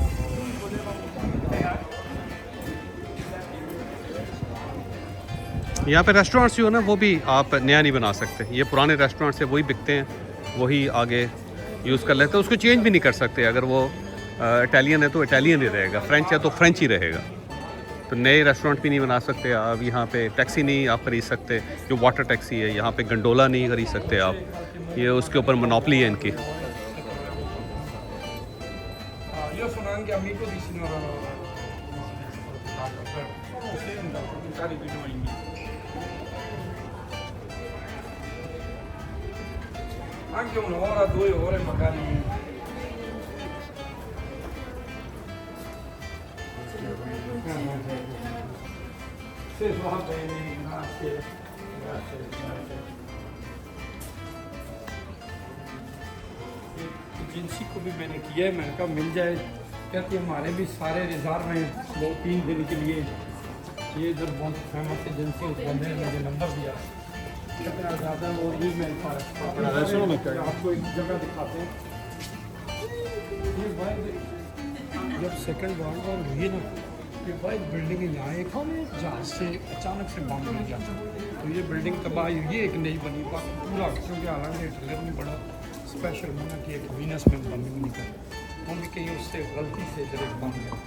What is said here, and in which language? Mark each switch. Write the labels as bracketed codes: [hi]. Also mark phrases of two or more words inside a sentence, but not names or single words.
[hi] यहाँ पे रेस्टोरेंट्स जो है ना वो भी आप नया नहीं बना सकते, ये पुराने रेस्टोरेंट्स से वही बिकते हैं, वही आगे यूज़ कर लेते हैं, उसको चेंज भी नहीं कर सकते। अगर वो इटालियन है तो इटालियन ही रहेगा, फ्रेंच है तो फ्रेंच ही रहेगा। तो नए रेस्टोरेंट भी नहीं बना सकते आप, यहाँ पे टैक्सी नहीं आप खरीद सकते, जो [en] water taxi [hi] है, यहाँ पे गंडोला नहीं खरीद सकते आप, ये उसके ऊपर मोनोपोली है इनकी। [it] Io sono anche amico di signora anche un'ora, 2 ore magari. Sì, va bene, grazie. Grazie. [hi] इसको भी मैंने किया है, मैंने कहा मिल जाए। कहती हमारे भी सारे रिजर्व हैं 2-3 दिन के लिए। ये इधर बहुत [en] famous agency [hi] उस बंदे ने मुझे नंबर दिया, कितना ज़्यादा और भी मैं आपको एक जगह दिखाते हैं। ये भाई जब [en] second world war [hi] हुई ना, ये भाई बिल्डिंग यहाँ एक जहाज से अचानक से बम मिल गया था, तो ये बिल्डिंग तबाह हुई, ये एक नई बनी पूरा, क्योंकि हालांकि हिटलर ने बड़ा स्पेशल बना कि एक वीनस में बम नहीं कर, वो भी कहीं उससे गलती से इधर एक बम गया।